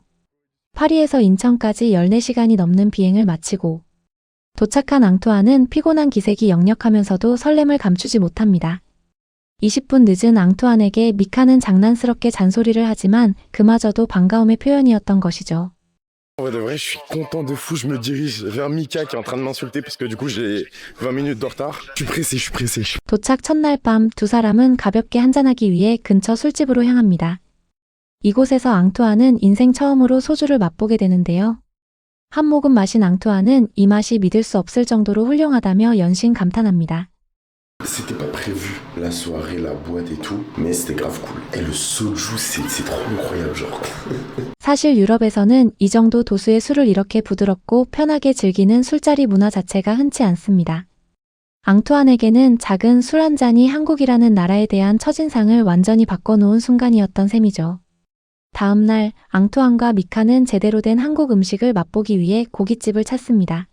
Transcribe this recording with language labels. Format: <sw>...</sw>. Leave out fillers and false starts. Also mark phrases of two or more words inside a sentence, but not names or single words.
<ko>파리에서 인천까지 14시간이 넘는 비행을 마치고 도착한 앙투안은 피곤한 기색이 역력하면서도 설렘을 감추지 못합니다. 20분 늦은 앙투안에게 미카는 장난스럽게 잔소리를 하지만 그마저도 반가움의 표현이었던 것이죠.</ko> <fr>En vrai de vrai, je suis content de fou. Je me dirige vers Mika qui est en train de m'insulter parce que du coup j'ai 20 minutes de retard. Je suis pressé, je suis pressé.</fr> <ko>도착 첫날 밤 두 사람은 가볍게 한잔하기 위해 근처 술집으로 향합니다. 이곳에서 앙투안은 인생 처음으로 소주를 맛보게 되는데요. 한 모금 마신 앙투안은 이 맛이 믿을 수 없을 정도로 훌륭하다며 연신 감탄합니다.</ko> <fr>C'était pas prévu, la soirée, la boîte et tout, mais c'était grave cool. Et le soju, c'est trop incroyable, genre.</fr> <ko>사실 유럽에서는 이 정도 도수의 술을 이렇게 부드럽고 편하게 즐기는 술자리 문화 자체가 흔치 않습니다. 앙투안에게는 작은 술 한 잔이 한국이라는 나라에 대한 첫인상을 완전히 바꿔놓은 순간이었던 셈이죠. 다음 날 앙투안과 미카는 제대로 된 한국 음식을 맛보기 위해 고깃집을 찾습니다.</ko>